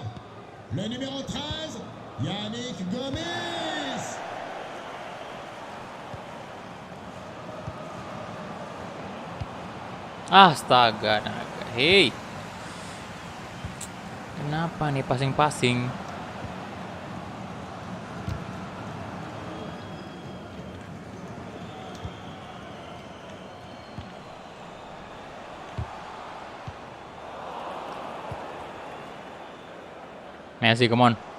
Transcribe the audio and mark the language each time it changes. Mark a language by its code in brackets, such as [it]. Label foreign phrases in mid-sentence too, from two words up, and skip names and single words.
[fr] Le numéro 13, Yannick Gomis. [id] Astaga, naga. Hei. Kenapa nih passing-passing? [en] Messi, come on.